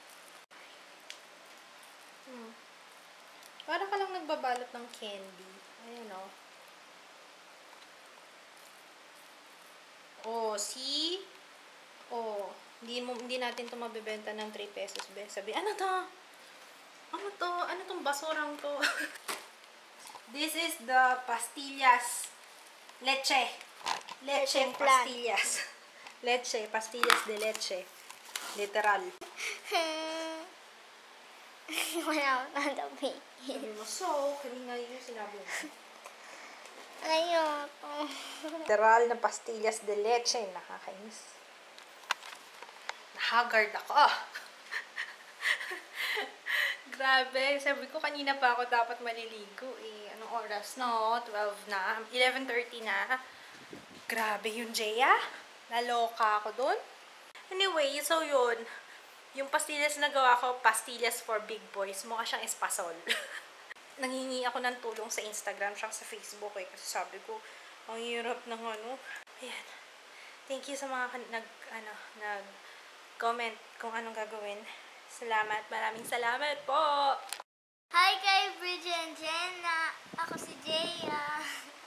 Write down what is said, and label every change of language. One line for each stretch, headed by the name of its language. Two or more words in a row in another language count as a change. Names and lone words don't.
Filipino: Para ka lang nagbabalot ng candy. Ayan, oh. Oh, see? Oh, hindi natin ito mabibenta ng 3 pesos, be. Sabi, ano to? Ano to? Ano tong basurang to?
English: This is the pastillas.
Filipino: Leche. Leche Leche flan. pastillas. Leche, pastillas de leche. Literal. Wala akong tatabi. Sabi mo, so, kanina yun yung sinabi mo. Ayoko. Literal na pastillas de leche. Nakakainis. Nahagard ako. Grabe. Sabi ko, kanina pa ako dapat maliligo eh. Anong oras? No, 12 na. 11:30 na. Grabe yun, Jaya. Naloka ako dun. Anyway, so yun. Yung pastillas na gawa ko, pastillas
English: for big boys.
Filipino: Mukha siyang espasol. Nanghingi ako ng tulong sa Instagram siya sa Facebook eh. Kasi sabi ko, ang hirap ng ano. Ayan.
English: Thank you
Filipino: sa mga nag-comment kung anong gagawin. Salamat. Maraming salamat po! Hi kay Bridget and Jenna. Ako si Jaya.